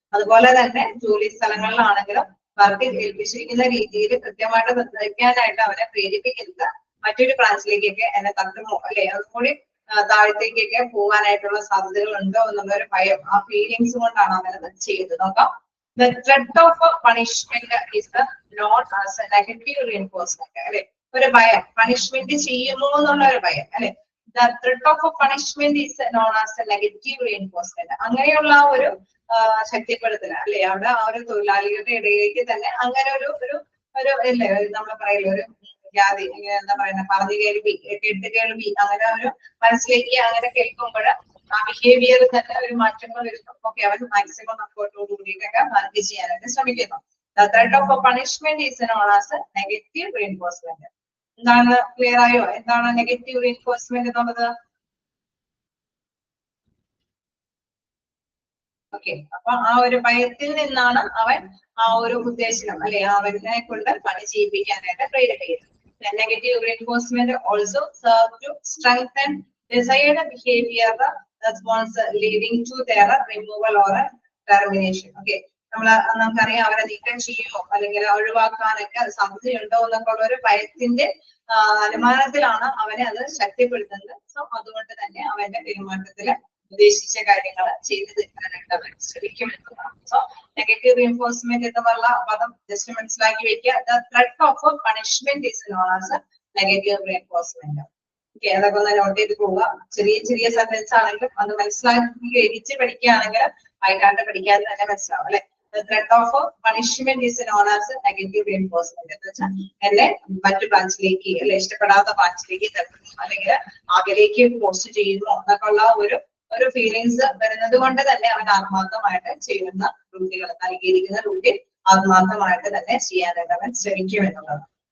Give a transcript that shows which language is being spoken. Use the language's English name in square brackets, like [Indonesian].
[Malayalam] അതുപോലെ തന്നെ ജോലി സ്ഥലങ്ങളിലാണെങ്കിലും വർക്ക് ഏൽപ്പിച്ചിരിക്കുന്ന രീതിയിൽ കൃത്യമായിട്ട് നിർവഹിക്കാനായിട്ട് അവനെ പ്രേരിപ്പിക്കുന്നത് മറ്റൊരു ബ്രാഞ്ചിലേക്കൊക്കെ എന്നെ തട്ടുമോ അല്ലെ, അതുകൂടി താഴത്തേക്കൊക്കെ പോകാനായിട്ടുള്ള സാധ്യതകൾ ഉണ്ടോ എന്നുള്ള ഒരു ഭയം, ആ ഫീലിങ്സ് കൊണ്ടാണ് അവനത് ചെയ്തത്. നോക്കാം. [English] The threat of punishment is known as a negative reinforcement [Malayalam] അല്ലെ. ഒരു ഭയം, പണിഷ്മെന്റ് ചെയ്യുമോ എന്നുള്ള ഒരു ഭയം അല്ലെ. [English] The threat of punishment is known as a negative reinforcement. [Malayalam] അങ്ങനെയുള്ള ഒരു ശക്തിപ്പെടുത്തൽ അല്ലെ, അവിടെ ആ ഒരു തൊഴിലാളികളുടെ ഇടയിലേക്ക് തന്നെ അങ്ങനെ ഒരു അല്ലേ, നമ്മൾ പറയില്ല ഒരു ജാതി എന്താ പറയുക, പറഞ്ഞു കേൾവി, കേട്ട് കേൾവി, അങ്ങനെ ഒരു മനസ്സിലേക്ക് അങ്ങനെ കേൾക്കുമ്പോൾ ആ ബിഹേവിയർ തന്നെ ഒരു മാറ്റങ്ങൾ വരുന്നു. ഓക്കെ, അവർ മാക്സിമം സപ്പോർട്ടോട് കൂടിയിട്ടൊക്കെ വർക്ക് ചെയ്യാനായിട്ട് ശ്രമിക്കുന്നു. [English] The threat of punishment is known as a negative reinforcement. [Malayalam] എന്താണ്, ക്ലിയർ ആയോ? എന്താണ് നെഗറ്റീവ് റീഇൻഫോഴ്സ്മെന്റ് എന്നുള്ളത്? ഓക്കെ, അപ്പൊ ആ ഒരു ഭയത്തിൽ നിന്നാണ് അവൻ ആ ഒരു ഉദ്ദേശം അല്ലെ, അവനെ കൊണ്ട് പണി ചെയ്യിപ്പിക്കാനായിട്ട് പ്രേരിപ്പിക്കുന്നത്. [English] Negative reinforcement also serve to strengthen desired behavior response leading to their removal or termination. [Malayalam] Okay, നമുക്കറിയാം അവരെ നീക്കം ചെയ്യുമോ അല്ലെങ്കിൽ ഒഴിവാക്കാനൊക്കെ സാധ്യതയുണ്ടോ എന്നൊക്കെ ഉള്ള ഒരു ഭയത്തിന്റെ അനുമാനത്തിലാണ് അവനെ അത് ശക്തിപ്പെടുത്തുന്നത്. സോ അതുകൊണ്ട് തന്നെ അവന്റെ പെരുമാറ്റത്തില് ഉദ്ദേശിച്ച കാര്യങ്ങൾ ചെയ്തു തീർക്കാനായിട്ട് അവർ ശ്രമിക്കും എന്നതാണ്. സോ നെഗറ്റീവ് റീഇൻഫോഴ്സ്മെന്റ് എന്നുള്ള പദം ജസ്റ്റ് മനസ്സിലാക്കി വെക്കുക. [English] The threat of punishment is known as negative reinforcement. [Malayalam] Okay, അതൊക്കെ ഒന്ന് നോട്ട് ചെയ്ത് പോവുക. ചെറിയ സെന്റൻസ് ആണെങ്കിലും അത് മനസ്സിലാക്കി എഴുതിച്ച് പഠിക്കുകയാണെങ്കിൽ ആയിട്ടാണ്ട് പഠിക്കാതെ തന്നെ മനസ്സിലാവും അല്ലെ. [English] The threat of punishment is known as negative reinforcement. [Malayalam] എന്ന് വെച്ചാൽ എന്നെ മറ്റു ബ്രാഞ്ചിലേക്ക് അല്ലെ, ഇഷ്ടപ്പെടാത്ത ബ്രാഞ്ചിലേക്ക് തട്ടുന്നു അല്ലെങ്കിൽ അകലേക്ക് പോസ്റ്റ് ചെയ്യുന്നു എന്നൊക്കെ ഉള്ള ഒരു ഫീലിങ്സ് വരുന്നത് കൊണ്ട് തന്നെ അവൻ ആത്മാർത്ഥമായിട്ട് ചെയ്യുന്ന ഡ്യൂട്ടികൾ, നൽകിയിരിക്കുന്ന ഡ്യൂട്ടി ആത്മാർത്ഥമായിട്ട് തന്നെ ചെയ്യാനായിട്ട് അവൻ ശ്രമിക്കും എന്നുള്ളത്.